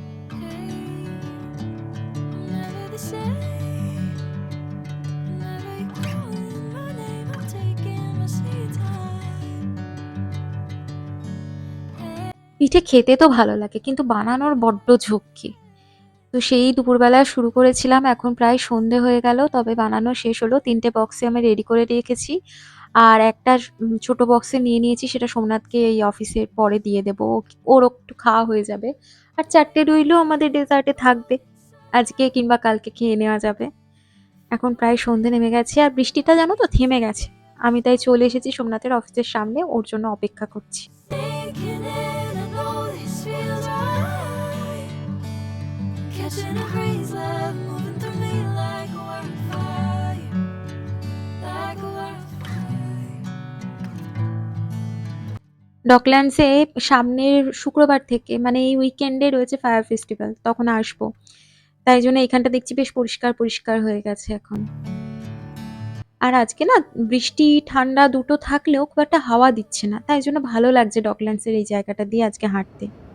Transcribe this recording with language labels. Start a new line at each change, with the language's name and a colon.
English: Hey, I'm never the same. Whenever you're calling my name, I'm taking my sweet time. Hey.
Bangla: পিঠে খেতে তো ভালো লাগে কিন্তু বানানোর বড্ড ঝক্কি। তো সেই দুপুরবেলা শুরু করেছিলাম, এখন প্রায় সন্ধে হয়ে গেল, তবে বানানো শেষ হলো। ৩টে বক্সে আমি রেডি করে রেখেছি। আর একটা ছোট বক্সে নিয়ে নিয়েছি, সেটা সোমনাথকে এই অফিসের পরে দিয়ে দেবো। ওর একটু খাওয়া হয়ে যাবে। আর ৪টে রইলেও আমাদের ডেজার্টে থাকবে। আজকে কিংবা কালকে খেয়ে নেওয়া যাবে। এখন প্রায় সন্ধে নেমে গেছে আর বৃষ্টিটা জানো তো থেমে গেছে। আমি তাই চলে এসেছি সোমনাথের অফিসের সামনে, ওর জন্য অপেক্ষা করছি।
English: Sinking in, I know this feels right. Catching a breeze, love moving through me like a wildfire, like a wildfire.
Bangla: ডকল্যান্ডসে সামনের শুক্রবার থেকে মানে এই উইকেন্ডে রয়েছে ফায়ার ফেস্টিভ্যাল, তখন আসবো। তাই জন্য এখানটা দেখছি বেশ পরিষ্কার পরিষ্কার হয়ে গেছে এখন। আর আজকে না বৃষ্টি ঠান্ডা দুটো থাকলেও খুব একটা হাওয়া দিচ্ছে না, তাই জন্য ভালো লাগছে ডকল্যান্ডসের এই জায়গাটা দিয়ে আজকে হাঁটতে।